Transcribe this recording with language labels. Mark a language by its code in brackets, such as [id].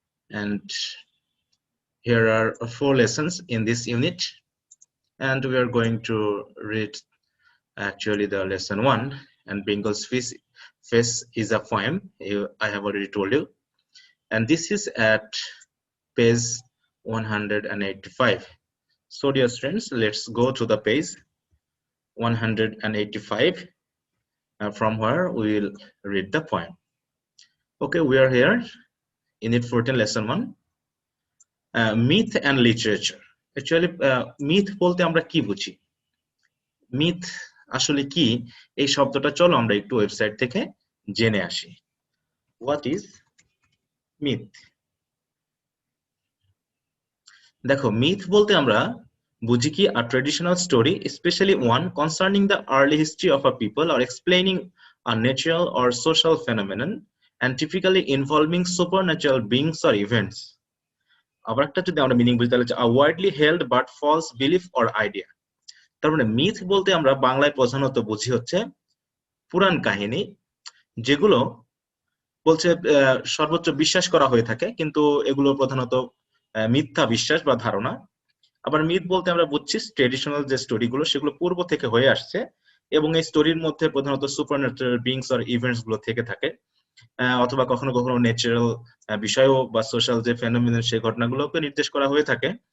[en] and here are 4 lessons in this unit, and we are going to read actually the lesson 1, and Bengal's Face is a poem, I have already told you, and this is at page 185. So, dear students, let's go to the page 185, from where we will read the poem. Okay, we are here, Unit 14, Lesson 1, Myth and Literature. [bn] Actually, myth বলতে আমরা কি বুঝি? Myth আসলে কি, এই শব্দটা চলো আমরা একটু ওয়েবসাইট থেকে জেনে আসি। [en] What is myth? [bn] দেখো, myth বলতে আমরা বুঝি কি, [en] a traditional story, especially one concerning the early history of a people or explaining a natural or social phenomenon and typically involving supernatural beings or events. [bn] আবার একটা যদি আমরা মিনিং বুঝি তাহলে [en] a widely held but false belief or idea. [bn] তার মানে myth বলতে আমরা বাংলায় প্রধানত বুঝি হচ্ছে পুরাণ কাহিনী, যেগুলো বলছে সর্বোচ্চ বিশ্বাস করা হয়ে থাকে, কিন্তু এগুলো প্রধানত মিথ্যা বিশ্বাস বা ধারণা। আবার মিথ বলতে আমরা বুঝছি ট্রেডিশনাল যে স্টোরিগুলো, সেগুলো পূর্ব থেকে হয়ে আসছে এবং এই স্টোরির মধ্যে প্রধানত সুপারন্যাচুরাল বিংস আর ইভেন্টস গুলো থেকে থাকে, অথবা কখনো কখনো ন্যাচারাল বিষয়ও বা সোশ্যাল যে ফেনোমেনন সেই ঘটনাগুলোকে নির্দেশ করা হয়ে থাকে।